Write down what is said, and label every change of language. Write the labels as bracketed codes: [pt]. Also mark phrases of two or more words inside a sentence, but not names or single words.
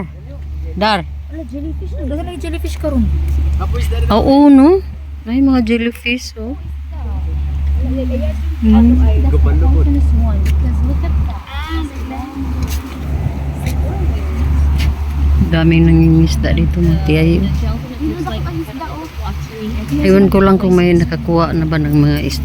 [ceb] Dar. Wala jellyfish. Dagan na jellyfish karon. Oo no. May mga jellyfish oh. [tl] Daming nangingisda dito mga tiyayo. Ewan ko lang kung may nakakuha na ba ng mga isda.